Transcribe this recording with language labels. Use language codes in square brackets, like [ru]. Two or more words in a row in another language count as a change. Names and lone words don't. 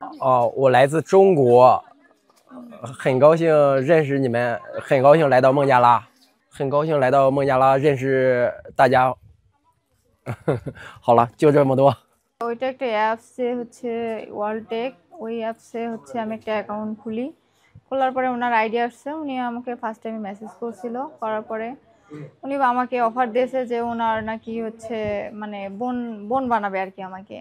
[zh] 哦，我来自中国，很高兴认识你们，很高兴来到孟加拉，很高兴来到孟加拉认识大家。好了，就这么多。 [bn] ওইটা একটা অ্যাপসে হচ্ছে ওয়ার্ল্ডটেক, ওই অ্যাপসে হচ্ছে আমি একটা অ্যাকাউন্ট খুলি। খোলার পরে ওনার আইডিয়া আসছে, উনি আমাকে [en] first time [bn] মেসেজ করছিল। করার পরে উনি আমাকে অফার দিয়েছে যে ওনার নাকি হচ্ছে মানে বোন বোন বানাবে আর কি আমাকে।